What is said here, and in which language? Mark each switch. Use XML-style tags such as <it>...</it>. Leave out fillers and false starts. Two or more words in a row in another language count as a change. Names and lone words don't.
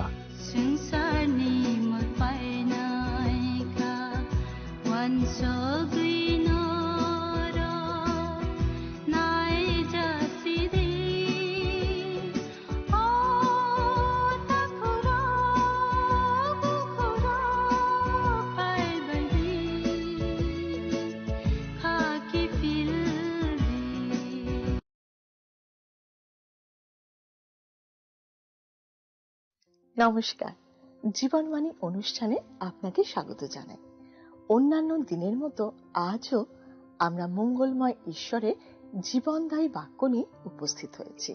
<trp>Sungsarni magpainaika wansoginora naijasidi o takura bukhura paibadi khaki fildi.</trp> <bn>নমস্কার, জীবনবাণী অনুষ্ঠানে আপনাকে স্বাগত জানাই। অন্যান্য দিনের মতো আজও আমরা মঙ্গলময় ঈশ্বরের জীবনদায়ী বাক্য নিয়ে উপস্থিত হয়েছি।</bn>